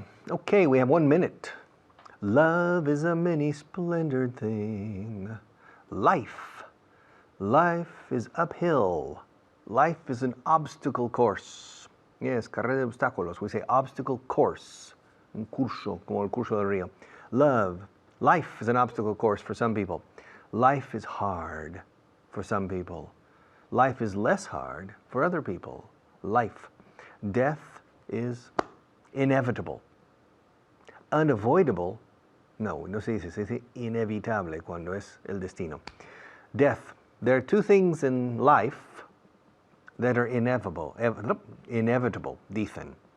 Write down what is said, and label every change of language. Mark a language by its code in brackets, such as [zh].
[en] Okay, we have 1 minute. Love is a many splendored thing. Life is uphill. Life is an obstacle course. Yes, [es] carrera de obstáculos. [en] We say obstacle course. [es] Un curso, como el curso del río. [en] Life is an obstacle course for some people. Life is hard for some people. Life is less hard for other people. Life. Death is inevitable. Unavoidable. [es] No se dice inevitable cuando es el destino. [en] Death. There are two things in life that are inevitable, dicen.